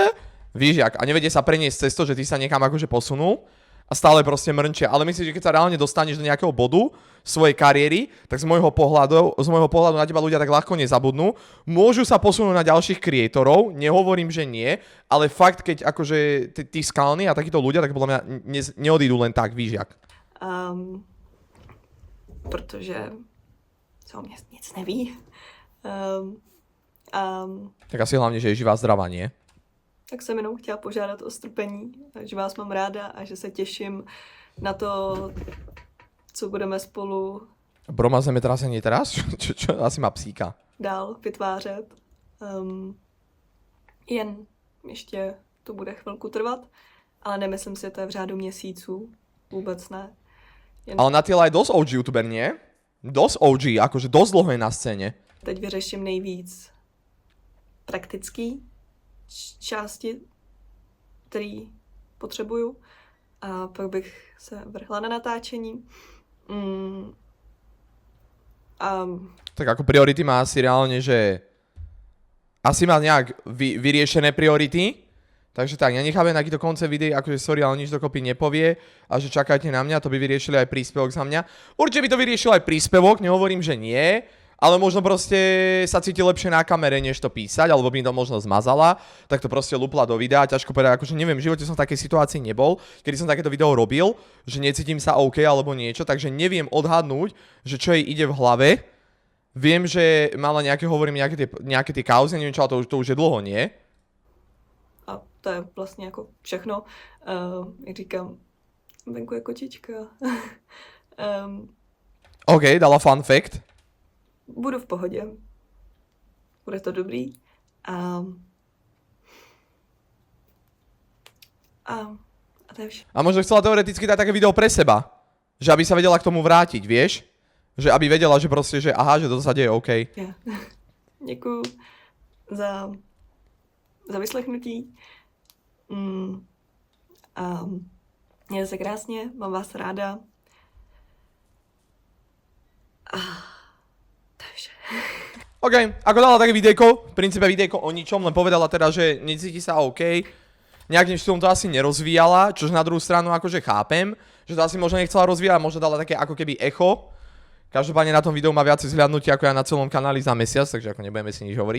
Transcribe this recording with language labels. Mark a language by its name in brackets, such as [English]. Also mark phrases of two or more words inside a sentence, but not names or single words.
[Czech] Víš jak, [Slovak] a nevedie sa preniesť cez to, že ty sa niekam akože posunul a stále proste mrnčia. Ale myslím, že keď sa reálne dostaneš do nejakého bodu svojej kariéry, tak z môjho pohľadu na teba ľudia tak ľahko nezabudnú. Môžu sa posunúť na ďalších kreatorov, nehovorím, že nie, ale fakt, keď akože tí skalní a takíto ľudia, tak podľa mňa neodídu len tak, [Czech] víš jak. Protože se o mě nic neví. [Slovak] Tak asi hlavne, že je živá zdravá, nie? [Czech] Tak jsem jenom chtěla požádat o strpení, že vás mám ráda a že se těším na to, co budeme spolu [Slovak] Broma zemetrasenie teraz? Čo? Asi má psíka. [Czech] dál vytvářet. Jen ještě to bude chvilku trvat, ale nemyslím si, že to je v řádu měsíců. Vůbec ne. [Slovak] Ale Natiela je dosť [English] OG youtuber, [Slovak] nie? Dosť OG, akože dosť dlho je na scéne. [Czech] Teď vyřeším nejvíc praktický části, který potřebuju, a pak bych se vrhla na natáčení. [Slovak] Tak ako priority má asi reálne, že asi má nejak vyriešené priority, takže tak, nenecháme takýto koncept videí, akože sorry, ale nič dokopy nepovie a že čakajte na mňa, to by vyriešili aj príspevok za mňa. Určite by to vyriešil aj príspevok, nehovorím, že nie, ale možno proste sa cíti lepšie na kamere, než to písať, alebo by to možno zmazala, tak to proste lupla do videa, ťažko povedať, akože neviem, v živote som v takej situácii nebol, kedy som takéto video robil, že necítim sa OK alebo niečo, takže neviem odhadnúť, že čo jej ide v hlave. Viem, že mala nejaké tie kauzy, neviem čo, ale to už je dlho, nie? [Czech] A to je vlastně jako všechno. Jak říkám, venku je kočička. [Slovak] OK, dala [English] fun fact. [Czech] Budu v pohodě. Bude to dobrý. A to je vše. [Slovak] A možno chcela teoreticky dať také video pre seba. Že aby sa vedela k tomu vrátiť, vieš? Že aby vedela, že proste, že aha, že to sa deje OK. [Czech] Ja. Děkuju za vyslechnutí. A mějte se krásně, mám vás ráda. A to je vše. [Slovak] OK, ako dala také videjko, v princípe videjko o ničom, len povedala teda, že necíti sa OK. Nejakým štýlom to asi nerozvíjala, čož na druhú stranu akože chápem, že to asi možno nechcela rozvíjať, možno dala také ako keby echo. Každopádne na tom videu má viacej zhľadnutí ako ja na celom kanáli za mesiac, takže ako nebudeme si nič hovoriť.